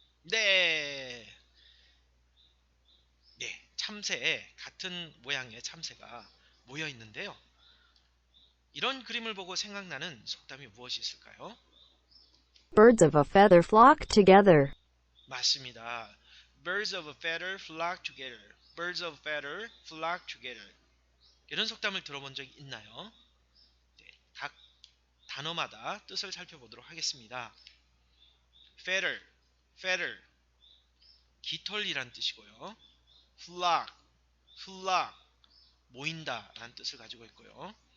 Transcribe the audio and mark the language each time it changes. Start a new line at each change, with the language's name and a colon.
Korean: 네, 참새, 같은 모양의 참새가 모여 있는데요. 이런 그림을 보고 생각나는 속담이 무엇이 있을까요?
English: Birds of a feather flock together.
Korean: 맞습니다.
English: Birds of a feather flock together. Birds of a feather flock together.
Korean: 이런 속담을 들어본 적이 있나요? 네, 각 단어마다 뜻을 살펴보도록 하겠습니다. feather, feather, 깃털이란 뜻이고요. flock, flock, 모인다 라는 뜻을 가지고 있고요.